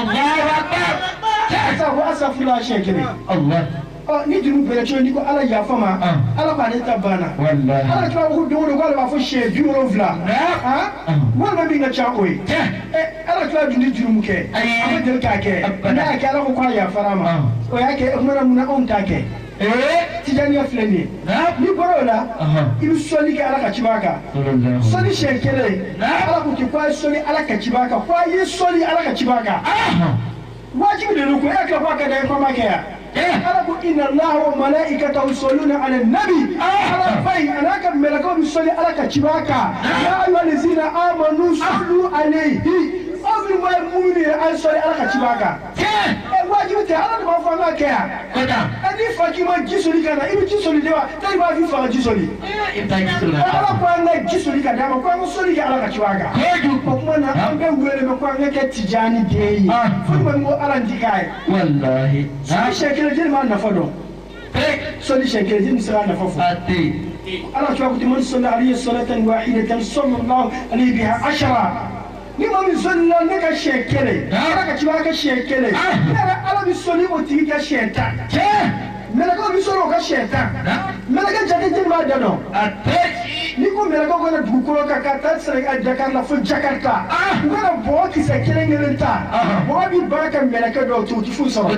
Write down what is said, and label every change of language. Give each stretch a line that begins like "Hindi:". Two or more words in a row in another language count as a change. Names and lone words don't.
Bambara: cɛ sa ko asafurula siɲɛ kelen ni jurumu bɛrɛ cogo ni ko ala yafa ma ala k'ale ta banna ala ciba ko don o don ko ale b'a fɔ siɲɛ 70 walima min ka ca o ye ala ciba dun tɛ jurumu kɛ a ma deli k'a kɛ n'a y'a kɛ ala ko k'a yafara ma o y'a kɛ o kumana mun na anw t'a kɛ tijaniya filɛ nin ye n'i bɔra o la i bɛ sɔli kɛ ala ka ciba kan sɔli siɲɛ kelen ala ko ten ko a ye sɔli ala ka ciba kan ko a ye sɔli ala ka ciba kan wajibi de don ko e hakili ko a ka da ye ko a ma kɛ yan ala ko
Arabic: إن الله وملائكته يصلون على النبي
Bambara: ala bai anaka melakaw bi sɔli ala ka ciba kan ya
Arabic: أيها الذين آمنوا صلوا عليه
Bambara: aw min ma mu'minu ye an sɔli ala ka ciba kan wajibi tɛ ala de b'a fɔ an ka kɛ yan n'i fa k'i ma ji soli ka na i bɛ ji soli de wa taa i b'a f'i fa ka ji soli ala ko an ka ji soli ka d'a ma ko an ka soli kɛ ala ka ciba kan o tuma na an bɛ wele mɛ ko an ka kɛ tijani den ye fo ni ma ko ala n ti k'a ye soli siɲɛ kelen jeli m'a nafa dɔn soli siɲɛ kelen jeli sera a nafa fɔ ala ciba ko
Arabic: من صلى عليه صلاة واحدة صلى الله عليه بها عشرا
Bambara: ni ma min sɔli la ne ka siɲɛ kelen ala ka ciba ka siɲɛ kelen ne yɛrɛ ala bɛ sɔli o tigi ka siɲɛ 10 mɛlɛkɛw bɛ sɔli o ka siɲɛ 10 mɛlɛkɛ jate jeli b'a da dɔn ni ko mɛlɛkɛw kana dugukolo kan ka taa Sénégal Dakar la fo Jakarta u kana bɔgɔ kisɛ kelen ta bɔgɔ bi baara kɛ mɛlɛkɛ dɔw to u ti foyi sɔrɔ